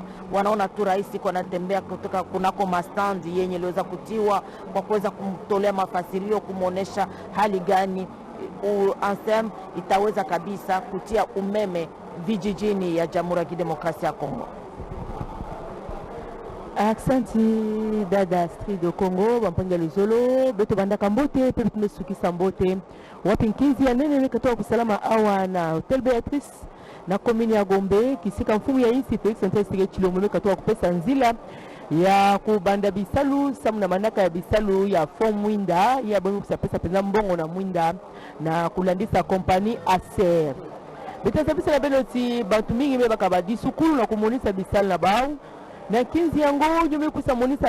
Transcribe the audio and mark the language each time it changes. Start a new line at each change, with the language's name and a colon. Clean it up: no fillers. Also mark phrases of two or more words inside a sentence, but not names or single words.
Swahili: Wanaona tu rais kunatembea kutoka kunako mastandi yenye iliweza kutiwa kwa kuweza kumtolea mafasirio, kumuonesha hali gani ANSEM itaweza kabisa kutia umeme vijijini ya Jamhuri ya Kidemokrasia ya Kongo.
Kituba (Democratic Republic of Congo): Aksanti dada Astrid do Congo bampanga luzolo beto bandaka mbote pe tumesukisa mbote wapinkizi ya nene katoa kusalama awa na Hotel Beatrice na komini ya Gombe kisika mfumu ya isi Felix Antoine Chilombe katoa kupesa nzila ya kubanda bisalu samu na manaka ya bisalu ya fond mwinda ya bongo kusapesa pesa mbongo na mwinda na kulandisa kompani Acer betaza bisa na beloti bantu mingi beba kabadi sukulu na kumonisa bisalu na bao na 15 yango nyume kusa monisa